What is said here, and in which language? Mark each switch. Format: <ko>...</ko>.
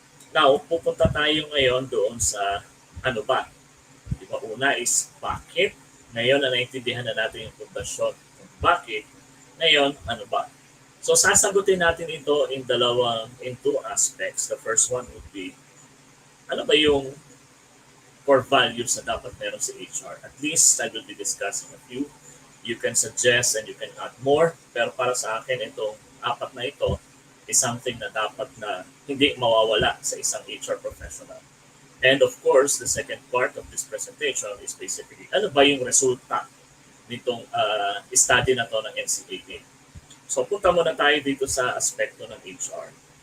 <tl>Now, pupunta tayo ngayon doon sa ano ba? Diba, una is bakit. Ngayon na naintindihan na natin yung pundasyon. Bakit? Ngayon, ano ba? So, sasagutin natin ito</tl> <en>in two aspects. The first one would be,</en> <tl>ano ba yung core values na dapat meron sa HR?</tl> <en>At least, I will be discussing a few. You can suggest and you can add more.</en> <tl>Pero para sa akin, itong 4 na ito is something na dapat na hindi mawawala sa isang HR professional.</tl> <en>And of course, the second part of this presentation is basically,</en> <tl>ano ba yung resulta nitong study na to ng NCAA. So punta muna tayo dito sa aspekto ng HR.</tl>